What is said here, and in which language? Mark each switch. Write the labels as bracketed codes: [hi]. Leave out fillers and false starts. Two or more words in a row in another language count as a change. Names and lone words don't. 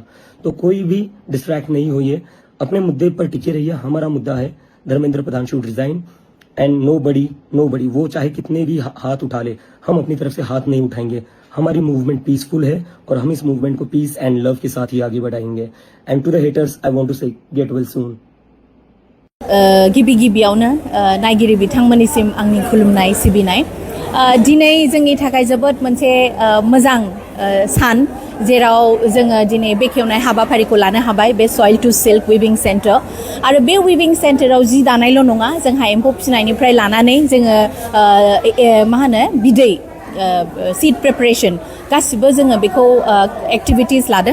[hi] तो कोई भी डिस्ट्रैक्ट नहीं होइए, अपने मुद्दे पर टिके रहिए। हमारा मुद्दा है धर्मेंद्र प्रधान [en] should resign and nobody [hi] वो चाहे कितने भी हाथ उठा ले, हम अपनी तरफ से हाथ नहीं उठाएंगे। हमारी मूवमेंट पीसफुल है और हम इस मूवमेंट को [en] peace and love [hi] के साथ ही आगे बढ़ाएंगे। [en] And to the haters I want to say get well soon. [brx] गिबि गिबियावनो नायगिरि बिथांमोननिसिम आंनि खुलुमनाय सिबिनाय। दिनै जोंनि थाखाय जोबोद मोनसे मोजां सान जेराव जोङो दिनै बेखेवनाय हाबाफारिखौ लानो हाबाय बे सयल टु सिल्क उइभिं सेन्टार। आरो बे उइभिं सेन्टाराव जि दानायल' नङा, जोंहा एम्फौ फिसिनायनिफ्राय लानानै जोङो मा होनो बिदै [en] seed preparation [brx] गासिबो जोङो बेखौ एक्टिभिटिस लादों।